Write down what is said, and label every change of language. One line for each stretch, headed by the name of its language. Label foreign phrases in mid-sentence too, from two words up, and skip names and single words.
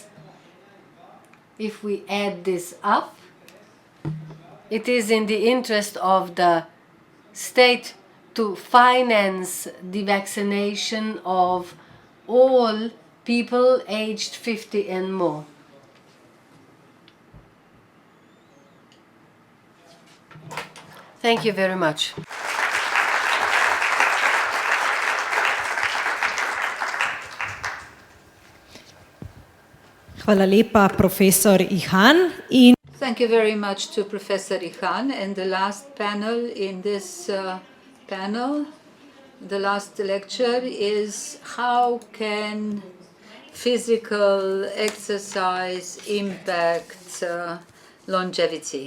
English: If we add this up, it is in the interest of the state to finance the vaccination of all people aged 50 and more. Thank you very much.
Slovenian: Hvala lepa, profesor Ihan.
English: Thank you very much to Professor Ihan. And the last panel in this panel, the last lecture is how can physical exercise impact longevity?